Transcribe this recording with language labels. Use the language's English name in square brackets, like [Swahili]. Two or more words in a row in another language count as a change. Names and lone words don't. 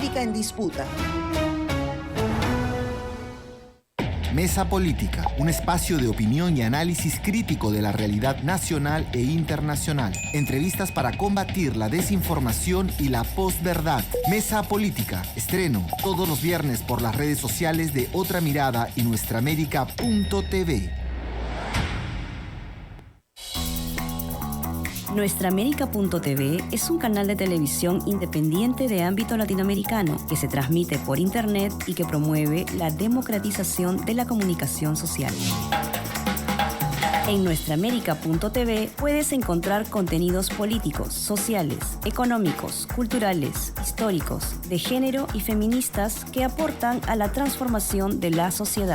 [Spanish] Nuestra América en disputa. Mesa Política, un espacio de opinión y análisis crítico de la realidad nacional e internacional. Entrevistas para combatir la desinformación y la posverdad. Mesa Política, estreno todos los viernes por las redes sociales de Otra Mirada y nuestraamérica.tv. Nuestraamérica.tv es un canal de televisión independiente de ámbito latinoamericano que se transmite por internet y que promueve la democratización de la comunicación social. En Nuestraamérica.tv puedes encontrar contenidos políticos, sociales, económicos, culturales, históricos, de género y feministas que aportan a la transformación de la sociedad.